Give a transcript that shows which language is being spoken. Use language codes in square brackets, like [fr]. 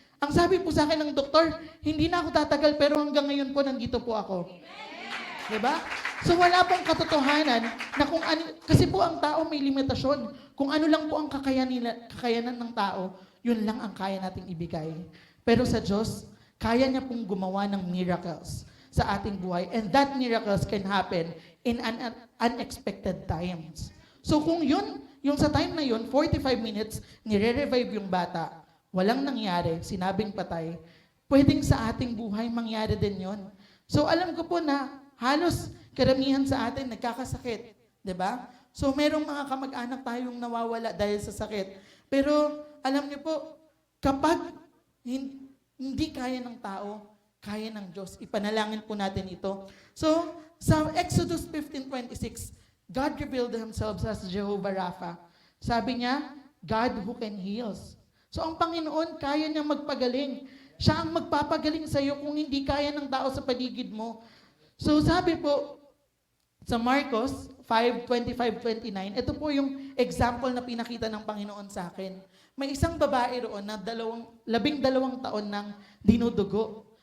[tl] Ang sabi po sa akin ng doktor, hindi na ako tatagal pero hanggang ngayon po nandito po ako. Diba? So wala pong katotohanan na kung ano, kasi po ang tao may limitasyon. Kung ano lang po ang kakayanan ng tao, yun lang ang kaya nating ibigay. Pero sa Diyos, kaya niya pong gumawa ng miracles sa ating buhay. [en] And that miracles can happen in unexpected times. [tl] So kung yung sa time na yun, 45 minutes, nire-revive yung bata, walang nangyari, sinabing patay, pwedeng sa ating buhay mangyari din yon. So alam ko po na halos karamihan sa atin nagkakasakit, 'di ba? So merong mga kamag-anak tayong nawawala dahil sa sakit. Pero alam niyo po, kapag hindi kaya ng tao, kaya ng Diyos. Ipanalangin po natin ito. [en] So sa Exodus 15:26, God revealed Himself as Jehovah Rapha. [tl] Sabi niya, [en] God who can heals. [tl] So ang Panginoon, kaya niya magpagaling. Siya ang magpapagaling sa iyo kung hindi kaya ng tao sa paligid mo. So sabi po sa Marcos 5:25-29, ito po yung example na pinakita ng Panginoon sa akin. May isang babae roon na 12 taon nang dinudugo.